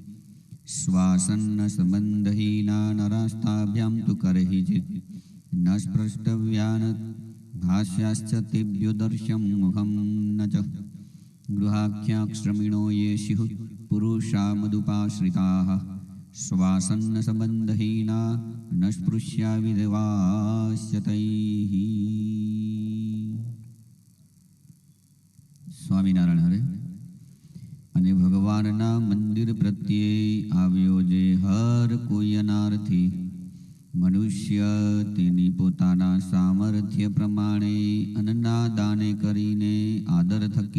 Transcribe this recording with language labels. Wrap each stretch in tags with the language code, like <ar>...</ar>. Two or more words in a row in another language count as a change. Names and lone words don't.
<sa>श्वासन्नसम्बन्धहीना नरास्ताभ्यां तु करहिचित् न स्पृष्टव्यान् भाष्याश्च तेभ्यो दर्श्यं मुखं न च। गृहाख्याश्रमिणो ये स्युः पुरुषा मदुपाश्रिताः श्वासन्नसम्बन्धहीना न स्पृश्या विधवाश्च तैः।</sa> <gu>સ્વામિનારાયણ હરે. અને ભગવાનના મંદિર પ્રત્યે આવ્યો જે હર કોઈ અનાર્થી મનુષ્ય તેની પોતાના સામર્થ્ય પ્રમાણે અન્નના દાને કરીને આદર થકી</gu>